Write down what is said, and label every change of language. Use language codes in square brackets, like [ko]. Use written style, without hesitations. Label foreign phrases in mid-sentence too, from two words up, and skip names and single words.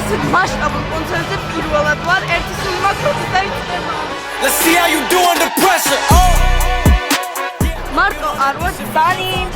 [ka] მასშტაბურ კონცერტზე პირველად ვარ, ერთი სული მაქვს დაიწყება. [en] Let's see how you do under pressure. [ka] მარტო არ ვარ, ბანი.